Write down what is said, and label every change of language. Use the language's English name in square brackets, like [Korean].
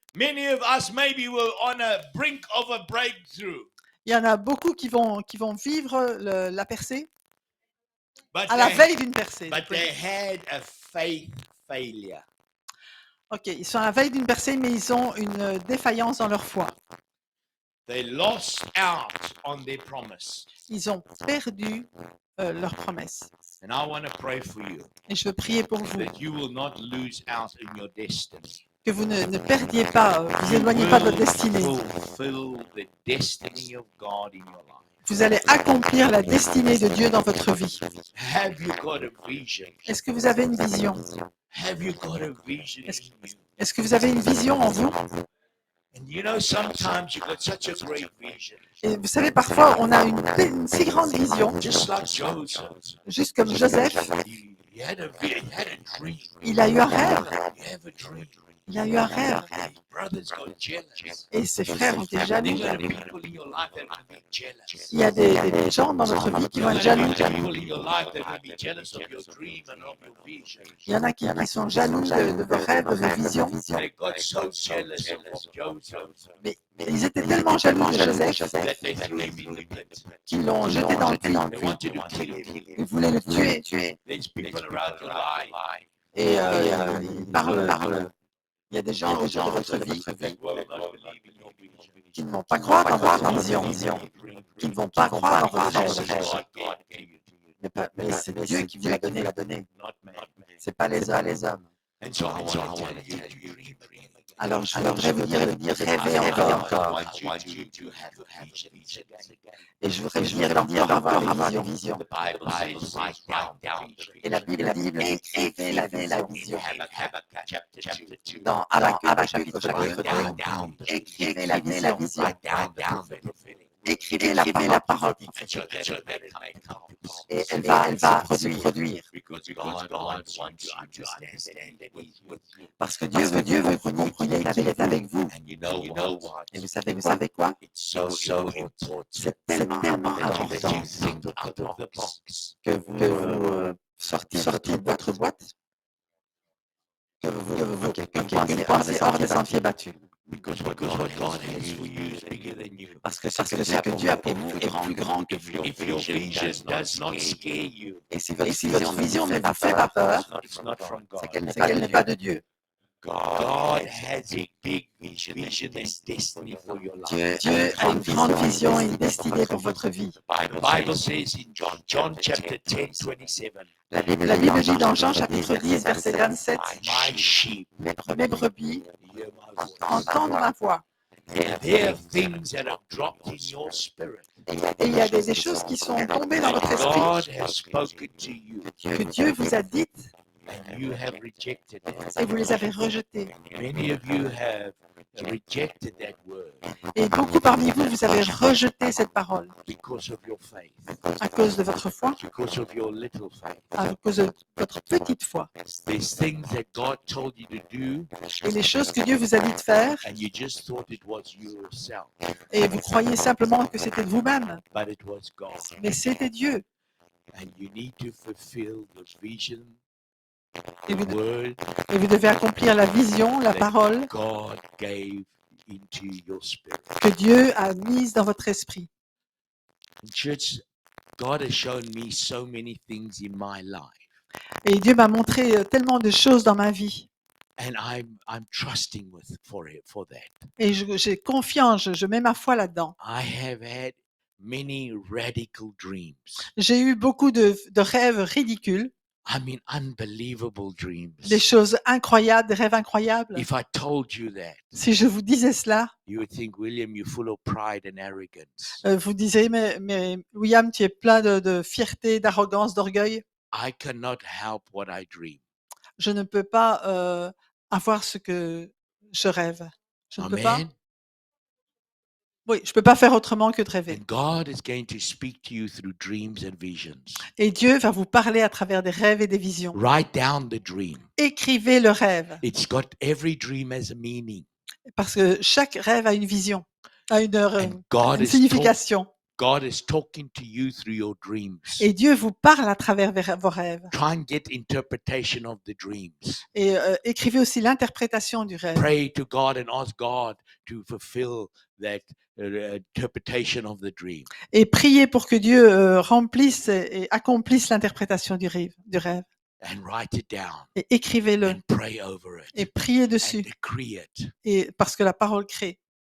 [English] Many of us maybe were on a brink of a breakthrough. [French] Il y en a beaucoup qui vont vivre la percée, [English] But [French] à la veille d'une percée. [English] But they had a faith failure. [French] Ok, ils sont à la veille d'une percée, mais ils ont une défaillance dans leur foi. [English] They lost out on their promise. [French] Ils ont perdu leur promesse. [English] And I want to pray for you [French] Et je veux prier pour vous, [English] that you will not lose out in your destiny. [French] que vous ne perdiez pas, vous éloignez pas de votre destinée. [English] Fulfill the destiny of God in your life. [French] Vous allez accomplir la destinée de Dieu dans votre vie. [English] Have you got a vision? [French] Est-ce que vous avez une vision? [English] Have you got a vision in you? [French] Est-ce que vous avez une vision en vous? [English] And you know, sometimes you've got such a great vision. [French] Et vous savez, parfois, on a une si grande vision, [English] Just like Joseph. [French] juste comme Joseph. [English] He had a dream. [French] Il a eu un rêve. [English] You have a dream. [French] Il a eu un rêve. [English] His brothers got jealous. [French] Et ses frères ont été [English] There [French] jaloux. [English] are people in your life that will be jealous. [French] Il y a des gens dans votre vie qui vont être jaloux. [English] There are people in your life that will be jealous of your dream and of your vision. [French] Il y en a qui sont jaloux de vos rêves, de vos visions. [English] They got so jealous of Joseph [French] Mais ils étaient tellement jaloux de Joseph [English] that they threw him in the pit. [French] qu'ils l'ont jeté dans le puits. [English] They wanted to kill him. [French] Ils voulaient le tuer. [English] There's people around your life [French] Et ils parlent. Il y a des gens autour de votre vie [English] that will not believe in your vision. [French] qui ne vont pas croire dans votre vision, qui ne vont pas croire dans votre rêve. [English] God gave it to you, [French] Mais c'est Dieu qui vous l'a donné. [English] not man. [French] C'est pas les hommes. [English] And so I want to tell you to dream again. [French] Alors je voudrais vous dire rêver encore. [English] I want you to have a vision again. [French] Et je voudrais leur dire d'avoir une vision. [English] The Bible says, write down the vision. [French] Et la Bible dit, écrivez la vision. [English] Habakkuk chapter 2. [French] Dans Habakkuk chapitre [English] Write [French] 2, [English] down the [French] écrivez la vision. [English] write down the prophetic. [French] Écrivez la parole. [English] And so that it may come to pass. [French] Et elle va se produire. [English] Because God wants you to understand that He's with you. [French] Parce que Dieu veut que vous compreniez qu'il est avec vous. [English] And you know what? [French] Et vous savez quoi? [English] It's so important [French] C'est tellement important [English] that you think out of the box. [French] que vous sortiez de votre boîte, que vous pensez hors des sentiers battus. [English] Because what God has for you is bigger than you. [French] Parce que ce que Dieu a pour vous est plus grand que vous. [English] If your vision does not scare you, [French] Et si votre vision ne vous fait pas peur, [English] it's not from [French] c'est [English] God. [French] qu'elle n'est pas de Dieu. [English] God has a big vision. Vision is destiny for your life. [French] Dieu a une grande vision et une destinée pour votre vie. [English] The Bible says in John chapter 10, 27, [French] La Bible dit dans Jean chapitre 10, verset 27, [English] my sheep [French] mes brebis [English] hear my voice. [French] entendent ma voix. [English] And there are things that have dropped in your spirit. [French] Et il y a des choses qui sont tombées dans votre esprit [English] God has spoken to you, [French] que Dieu vous a dites [English] and you have rejected it. [French] et vous les avez rejetées. [English] Many of you have rejected that word [French] Et beaucoup parmi vous, vous avez rejeté cette parole [English] because of your faith, [French] à cause de votre foi, [English] because of your little faith. [French] à cause de votre petite foi. [English] There's things that God told you to do, [French] Et les choses que Dieu vous a dit de faire, [English] and you just thought it was yourself, [French] et vous croyez simplement que c'était de vous-même, [English] but it was God. [French] mais c'était Dieu. [English] And you need to fulfill the vision, [French] Et [English] the [French] vous, [English] word [French] et vous devez accomplir la vision, la parole [English] God gave into your spirit. [French] que Dieu a mise dans votre esprit. [English] In church, God has shown me so many things in my life, [French] Et Dieu m'a montré tellement de choses dans ma vie. [English] and I'm trusting for that. [French] Et j'ai confiance, je mets ma foi là-dedans. [English] I have had many radical dreams. [French] J'ai eu beaucoup de rêves ridicules, [English] I mean, unbelievable dreams. [French] des choses incroyables, des rêves incroyables. [English] If I told you that, [French] Si je vous disais cela, [English] you would think, William, you're full of pride and arrogance. [French] vous disiez, mais William, tu es plein de fierté, d'arrogance, d'orgueil. [English] I cannot help what I dream. [French] Je ne peux pas avoir ce que je rêve. Je ne peux pas. [English] Amen. [French] Oui, je ne peux pas faire autrement que de rêver. [English] And God is going to speak to you through dreams and visions. [French] Et Dieu va vous parler à travers des rêves et des visions. [English] Write down the dream. [French] Écrivez le rêve, [English] It's got every dream has a meaning. [French] parce que chaque rêve a une vision, a [English] And God [French] une [English] is [French] signification. [English] God is talking to you through your dreams. [French] Et Dieu vous parle à travers vos rêves. [English] Try and get interpretation of the dreams. [French] Et écrivez aussi l'interprétation du rêve. [English] Pray to God and ask God to fulfill that interpretation of the dream. [French] Et priez pour que Dieu remplisse et accomplisse l'interprétation du rêve. [English] And write it down. [French] Et écrivez-le. [English] And pray over [French] Et [English] it. [French] priez [English] And [French] dessus. [English] decree it. [French] Et parce que la parole crée.